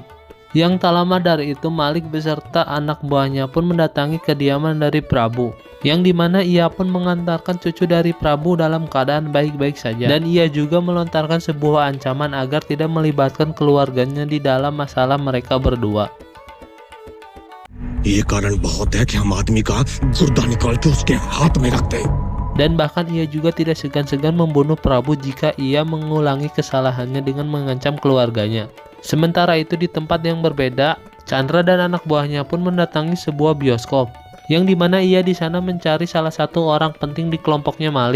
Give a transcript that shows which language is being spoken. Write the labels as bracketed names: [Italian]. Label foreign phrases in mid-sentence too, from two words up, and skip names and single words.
[Indonesian] Yang tak lama dari itu Malik beserta anak buahnya pun mendatangi kediaman dari Prabu, yang dimana ia pun mengantarkan cucu dari Prabu dalam keadaan baik-baik saja. Dan ia juga melontarkan sebuah ancaman agar tidak melibatkan keluarganya di dalam masalah mereka berdua. [Hindi] ये कारण बहुत है कि हम आदमी का गुर्दा निकाल के उसके हाथ में रखते हैं. [Indonesian] Dan bahkan ia juga tidak segan-segan membunuh Prabu jika ia mengulangi kesalahannya dengan mengancam keluarganya. Sementara itu di tempat yang berbeda, Chandra dan anak buahnya pun mendatangi sebuah bioskop, yang dimana ia di sana mencari salah satu orang penting di kelompoknya Malik.